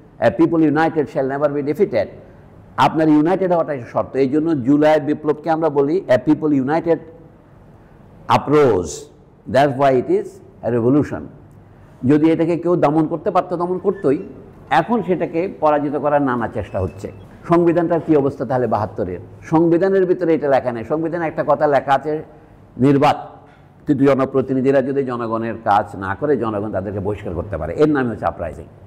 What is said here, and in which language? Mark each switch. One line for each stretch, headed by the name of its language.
English: A people united shall never be defeated.
Bangla: আপনার United হওয়াটাই শর্ত। এই জন্য জুলাই বিপ্লবকে আমরা বলি
English: a people united uprose. That's why it is a revolution.
Bangla: যদি এটাকে কেউ দমন করতে পারতো, দমন করতোই। এখন সেটাকে পরাজিত করার নানা চেষ্টা হচ্ছে। সংবিধানটার কী অবস্থা তাহলে 72-এর? সংবিধানের ভিতরে এটা লেখা নেই। সংবিধানে একটা কথা লেখা আছে, নির্বাচিত জনপ্রতিনিধিরা যদি জনগণের কাজ না করে, জনগণ তাদেরকে বহিষ্কার করতে পারে। এর নাম হচ্ছে আপরাইজিং।